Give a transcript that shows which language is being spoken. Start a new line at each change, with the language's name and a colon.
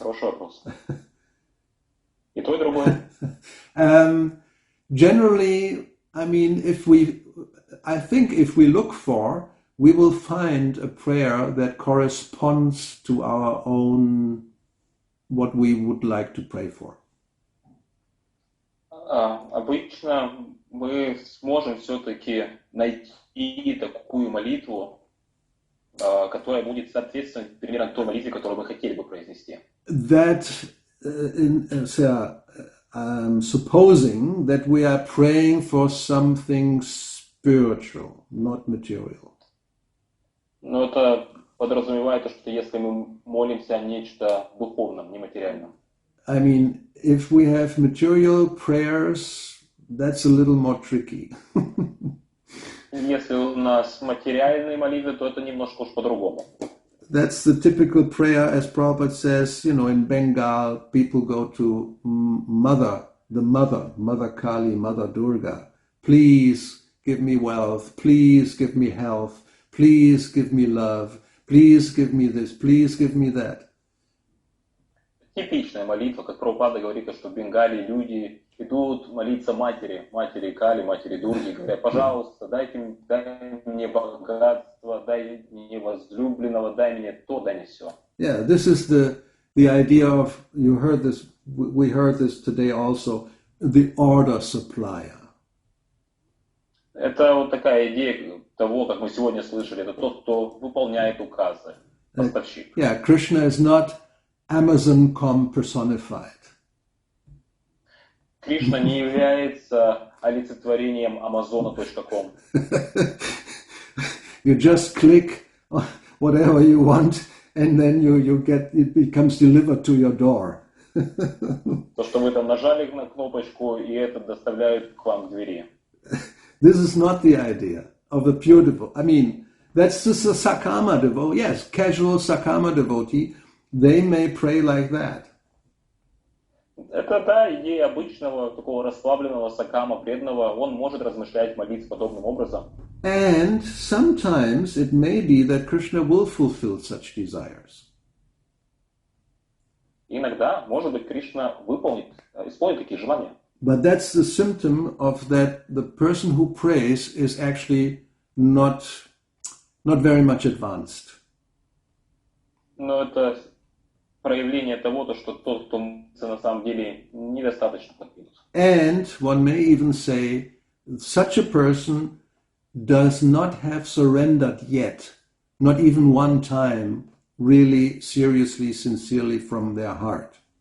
Russian: Хороший вопрос. И то, и другое.
English: Generally, I mean, I think if we look for, we will find a prayer that corresponds to our own, what we would like to pray for.
Russian: Обычно мы сможем все-таки найти такую молитву, которая будет соответствовать примерно той молитве, которую мы хотели бы произнести.
English: That, supposing that we are praying for something spiritual, not material.
Russian: Но это подразумевает, что если мы молимся о нечто духовном, нематериальном.
English: I mean, if we have material prayers, that's a little more tricky.
Russian: Если у нас материальные молитвы, то это немножко уж по-другому.
English: That's the typical prayer, as Prabhupada says, in Bengal, people go to Mother Kali, Mother Durga. Please give me wealth, please give me health, please give me love, please give me this, please give me that.
Russian: Типичная молитва, как Прабхупада говорит, что в Бенгалии люди идут молиться матери Кали, матери Дурги, говорят: пожалуйста, дай мне богатство, дай мне возлюбленного, дай мне то, дай мне все.
English: Yeah, this is the idea of, we heard this today also, the order supplier.
Russian: Это вот такая идея того, как мы сегодня слышали, это тот, кто выполняет указы, поставщик.
English: Yeah, Krishna is not Amazon.com personified.
Russian: Кришна не является олицетворением Amazon.com.
English: You just click whatever you want, and then you get, it becomes delivered to your door.
Russian: То, что вы там нажали на кнопочку, и это доставляют к вам к двери.
English: This is not the idea of the pure devotee. I mean, that's just a Sakama devotee. Yes, casual Sakama devotee. They may pray like that.
Russian: Это идея обычного, такого расслабленного сакама, преданного. Он может размышлять, молиться подобным образом.
English: And sometimes it may be that Krishna will fulfill such desires.
Russian: Иногда, может быть, Кришна исполнит такие желания.
English: But that's the symptom of that the person who prays is actually not very much advanced.
Russian: Но это проявление того, что тот, кто молится, на самом деле недостаточно продвинут.
English: And one may even say such a person does not have surrendered yet, not even one time, really seriously, sincerely from their heart.